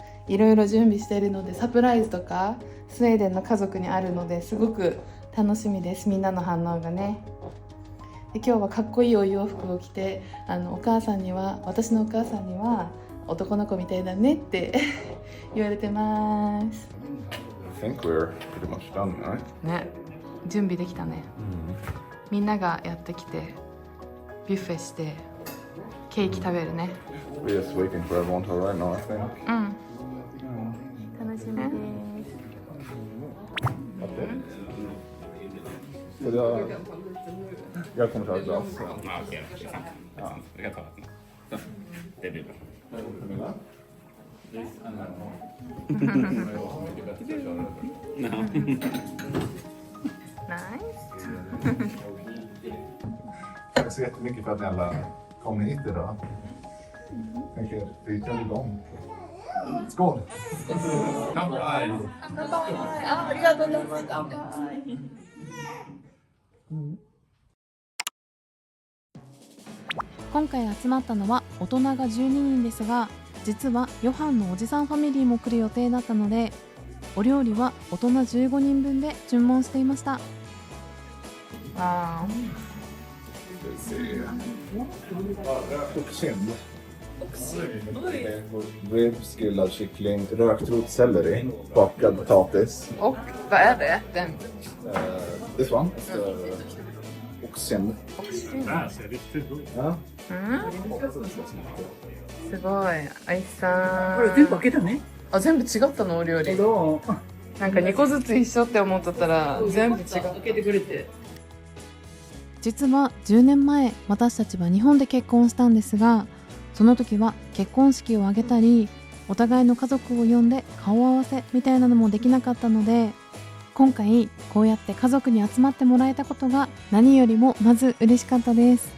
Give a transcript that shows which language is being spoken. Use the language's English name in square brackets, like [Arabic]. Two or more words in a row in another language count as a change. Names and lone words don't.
[Japanese] いろいろ準備しているのでサプライズとかスウェーデンの家族にあるのですごく楽しみです。みんなの反応がね。で今日はかっこいいお洋服を着て私のお母さんには男の子みたいだねって言われてます。 [English] I think we're pretty much done, right? [Japanese] ね、準備できたね。みんながやってきてビュッフェしてケーキ食べるね。 [English] We're just waiting for everyone to arrive now, I think. [Japanese] 楽しみです。 [Swedish] Så jag kommer ta ett glas. Ja, okej. Ja, vi kan ta ett. Det blir bra. Nice. Tack så jättemycket för att ni alla kom hit idag. Tänker vi kör igång. Skål! [Japanese] Kanpai! ありがとうございます。乾杯。今回集まったのは大人が12人ですが、実はヨハンのおじさんファミリーも来る予定だったので、お料理は大人15人分で注文していました。 [Swedish] Ribs, grillad kyckling, rökt rotselleri, bakad potatis. Och vad är det? Den? [English] This one? Oxen. [Swedish] Ja. [Japanese] すごい、アイさん。これ全部開けたね。あ、全部違ったのお料理。どう？なんか2個ずつ一緒って思っとったら全部違う。開けてくれて。実は10年前私たちは日本で結婚したんですが、その時は結婚式を挙げたりお互いの家族を呼んで顔合わせみたいなのもできなかったので、 今回こうやって家族に集まってもらえたことが何よりもまず嬉しかったです。